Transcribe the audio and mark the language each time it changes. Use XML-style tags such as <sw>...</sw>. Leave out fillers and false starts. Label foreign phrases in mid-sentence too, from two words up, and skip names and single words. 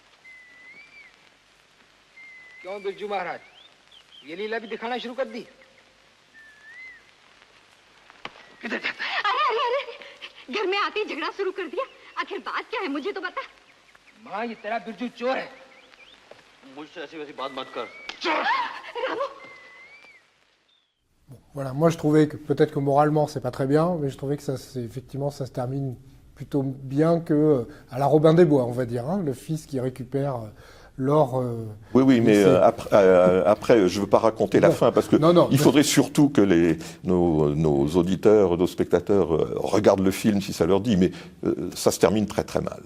<hi>क्यों बिरजू महाराज, ये लीला भी दिखाना शुरू कर दी? किधर जाता है? अरे अरे अरे, घर में आते ही झगड़ा शुरू कर दिया। आखिर बात क्या है, मुझे तो बता। माँ, ये तेरा बिरजू चोर है। मुझसे ऐसी वैसी बात मत कर। चोर! रामू!</hi> <fr>Voilà, moi je trouvais que peut-être que moralement c'est pas très bien, mais je trouvais que effectivement ça se termine plutôt bien que à la Robin des Bois, on va dire, hein, le fils qui récupère l'or. Oui, mais après, je veux pas raconter la fin parce que il faudrait surtout que nos auditeurs, nos spectateurs regardent le film si ça leur dit, mais ça se termine très très mal.</fr>